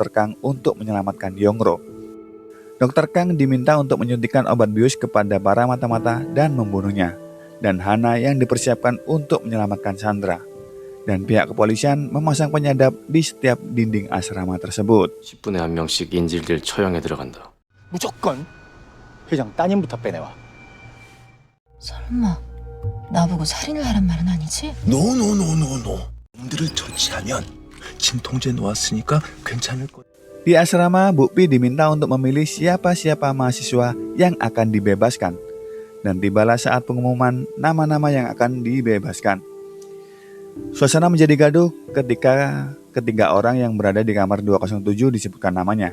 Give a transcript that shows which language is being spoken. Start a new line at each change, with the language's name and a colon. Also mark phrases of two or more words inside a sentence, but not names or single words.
Indonesian: Kang untuk menyelamatkan Yongro. Dr. Kang diminta untuk menyuntikkan obat bius kepada para mata-mata dan membunuhnya. Dan Hana yang dipersiapkan untuk menyelamatkan Chandra. Dan pihak kepolisian memasang penyadap di setiap dinding asrama tersebut.
Korean: 10분에 한 명씩 인질들 처형에 들어간다. 무조건 회장 따님부터 빼내와. 설마 나보고 살인을 하란 말은 아니지?
English: 노노노노노.
Korean: 놈들을 처치하면 진통제 놓았으니까 괜찮을 거야.
Indonesian: Di asrama, Bu Pi diminta untuk memilih siapa-siapa mahasiswa yang akan dibebaskan. Dan tibalah saat pengumuman nama-nama yang akan dibebaskan. Suasana menjadi gaduh ketika ketiga orang yang berada di kamar 207 disebutkan namanya.